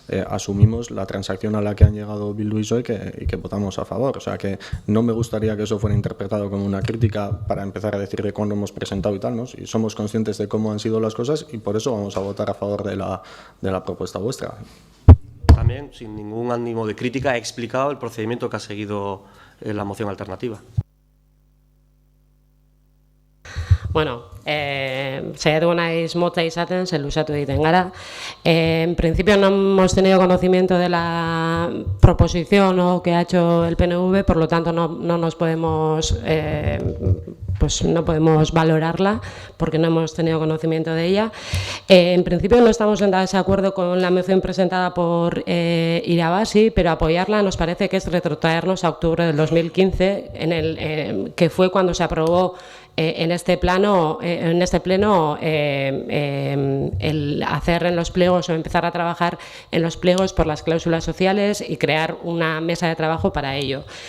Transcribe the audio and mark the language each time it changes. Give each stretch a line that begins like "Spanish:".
Spanish: asumimos la transacción a la que han llegado Bildu y PSOE y que votamos a favor. O sea, que no me gustaría que eso fuera interpretado como una crítica para empezar a decir de cuándo hemos presentado y tal, ¿no? Y somos conscientes de cómo han sido las cosas y por eso vamos a votar a favor de la propuesta vuestra. También, sin ningún ánimo de crítica, he explicado el procedimiento que ha seguido la moción alternativa.
Basque: Bueno, saiatu naiz motza izaten, ze luzatu egiten gara.
Spanish: En principio no hemos tenido conocimiento de la proposición o que ha hecho el PNV, por lo tanto no nos podemos, pues no podemos valorarla porque no hemos tenido conocimiento de ella. En principio no estamos en desacuerdo con la moción presentada por Irabasi, pero apoyarla nos parece que es retrotraernos a octubre del 2015, que fue cuando se aprobó en este pleno el hacer en los pliegos o empezar a trabajar en los pliegos por las cláusulas sociales y crear una mesa de trabajo para ello.